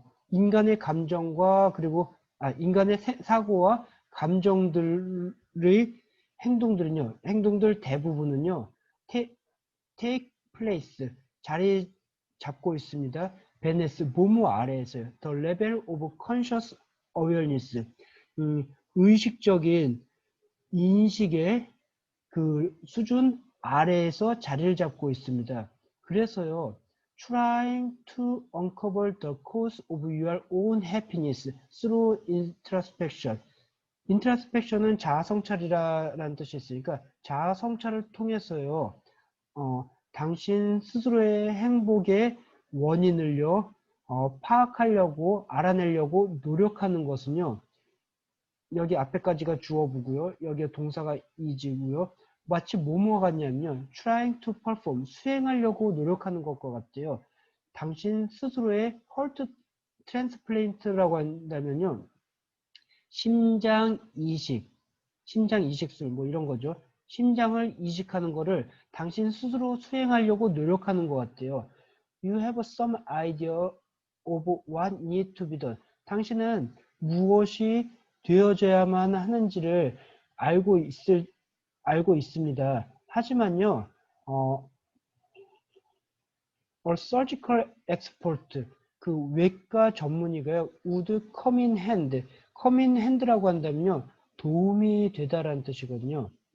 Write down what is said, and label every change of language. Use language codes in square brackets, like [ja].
[ko] 인간의 감정과 그리고 인간의 사고와 감정들의 행동들 대부분은요, [en] take place, [ko] 자리 잡고 있습니다. 베네스, 모모 아래에서요. [en] The level of conscious awareness, [ko] 의식적인 인식의 수준 아래에서 자리를 잡고 있습니다. 그래서요, [en] trying to uncover the cause of your own happiness through introspection. [ko] introspection은 자아성찰이라는 뜻이 있으니까 자아성찰을 통해서요, 당신 스스로의 행복의 원인을요, 파악하려고, 알아내려고 노력하는 것은요, 여기 앞에까지가 주어부고요, 여기에 동사가 is고요, 마치 뭐뭐와 같냐면요, [en] trying to perform, [ko] 수행하려고 노력하는 것과 같아요. 당신 스스로의 heart transplant라고 한다면요, 심장 이식술 뭐 이런 거죠. 심장을 이식하는 거를 당신 스스로 수행하려고 노력하는 것 같아요. [en] You have some idea of what needs to be done. [ko] 당신은 무엇이 되어져야만 하는지를 알고 있습니다. 하지만요, [en] a surgical expert, [ko] 외과 전문의가요, [en] would come in hand [ko] 라고 한다면요, 도움이 되다라는 뜻이거든요.